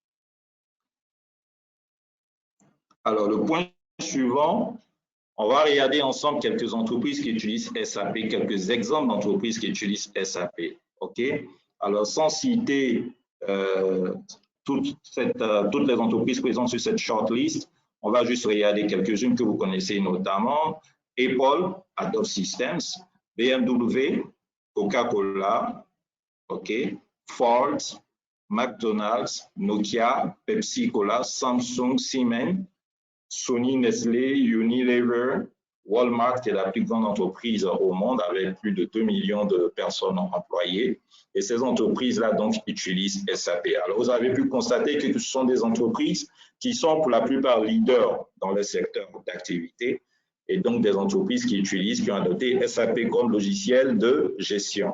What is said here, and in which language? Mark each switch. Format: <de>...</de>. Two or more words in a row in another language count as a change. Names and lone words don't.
<fr>Alors, le point suivant, on va regarder ensemble quelques entreprises qui utilisent SAP, quelques exemples d'entreprises qui utilisent SAP. OK? Alors, sans citer toutes les entreprises présentes sur cette shortlist, on va juste regarder quelques-unes que vous connaissez notamment. Apple, Adobe Systems, BMW, Coca-Cola, OK? Ford, McDonald's, Nokia, Pepsi-Cola, Samsung, Siemens, Sony, Nestlé, Unilever, Walmart, qui est la plus grande entreprise au monde avec plus de 2 millions de personnes employées. Et ces entreprises-là, donc, utilisent SAP. Alors, vous avez pu constater que ce sont des entreprises qui sont pour la plupart leaders dans le secteur d'activité et donc des entreprises qui ont adopté SAP comme logiciel de gestion.</fr>